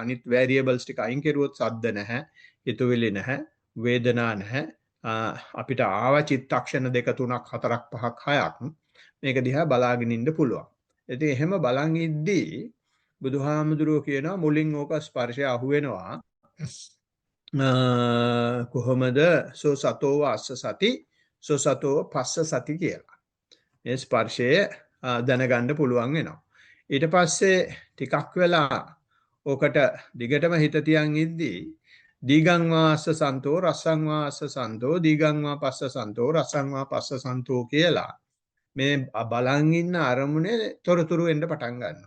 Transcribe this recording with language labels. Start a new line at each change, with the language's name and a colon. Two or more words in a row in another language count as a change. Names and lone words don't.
Sinhala: අනිත් variables ටික අයින් කරුවොත් සද්ද නැහැ, හිතුවිලි නැහැ, වේදනා නැහැ. අපිට ආව චිත්තක්ෂණ 2 3 4 5 6ක් මේක දිහා බලාගෙන ඉන්න පුළුවන්. ඉතින් එහෙම බලන් ඉද්දී බුදුහාමුදුරුවෝ කියනවා මුලින් ඕක ස්පර්ශය අහුවෙනවා. කොහොමද
Pali: සෝ සතෝව අස්ස සති සෝ සතෝව පස්ස සති
Sinhala: කියලා. මේ ස්පර්ශය දැනගන්න පුළුවන් වෙනවා. ඊට පස්සේ ටිකක් වෙලා ඕකට දිගටම හිත තියන් ඉද්දී
Pali: දීගං වාස්ස සන්තෝ රසං වාස්ස සන්තෝ දීගං වා පස්ස සන්තෝ රසං වා පස්ස සන්තෝ
Sinhala: කියලා මේ බලන් ඉන්න අරමුණේ තොරතුරු එන්න පටන් ගන්නවා.